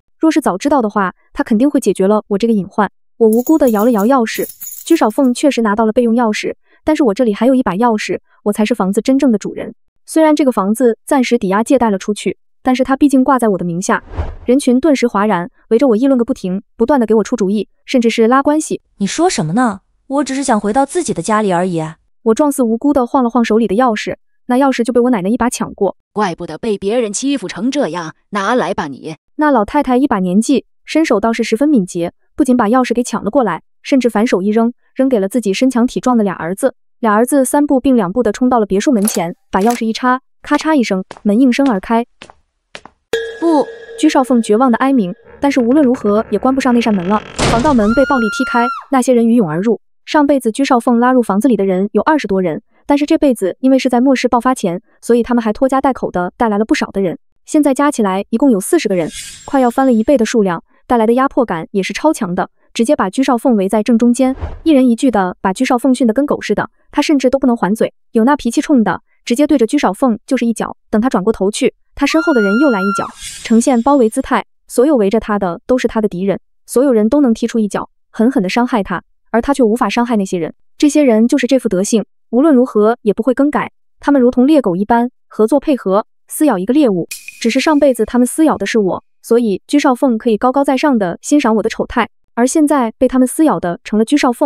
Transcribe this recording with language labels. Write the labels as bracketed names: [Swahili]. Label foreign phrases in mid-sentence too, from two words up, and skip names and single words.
[Chinese] 若是早知道的話，他肯定會解決了我這個隱患。我無辜地搖了搖鑰匙，居少鳳確實拿到了備用鑰匙，但是我這裡還有一把鑰匙，我才是房子真正的主人。雖然這個房子暫時抵押借貸了出去，但是它畢竟掛在我的名下。人群頓時譁然，圍着我議論個不停，不斷地給我出主意，甚至是拉關係。你說什麼呢？我只是想回到自己的家裡而已。我狀似無辜地晃了晃手裡的鑰匙，那鑰匙就被我奶奶一把搶過。怪不得被別人欺負成這樣，拿來吧你。那老太太一把年紀，身手倒是十分敏捷，不僅把鑰匙給搶了過來，甚至反手一扔，扔給了自己身強體壯的倆兒子。倆兒子3步并2步地衝到了別墅門前，把鑰匙一插，咔嚓一聲，門應聲而開。不！居少鳳絕望的哀鳴，但是無論如何也關不上那扇門了。防盜門被暴力踢開，那些人魚湧而入。上輩子居少鳳拉入房子裡的人有20多人，但是這輩子因為是在末世爆發前，所以他們還拖家帶口的帶來了不少的人。現在加起來一共有40個人，快要翻了1倍的數量，帶來的壓迫感也是超強的，直接把居少鳳圍在正中間，一人一句的把居少鳳訓得跟狗似的，他甚至都不能還嘴。有那脾氣衝的，直接對着居少鳳就是一腳，等他轉過頭去，他身後的人又來一腳，呈現包圍姿態，所有圍着他的都是他的敵人，所有人都能踢出一腳，狠狠地傷害他，而他卻無法傷害那些人。這些人就是這副德性，無論如何也不會更改，他們如同獵狗一般，合作配合，撕咬一個獵物。只是上輩子他們撕咬的是我，所以居少鳳可以高高在上的欣賞我的醜態，而現在被他們撕咬的成了居少鳳。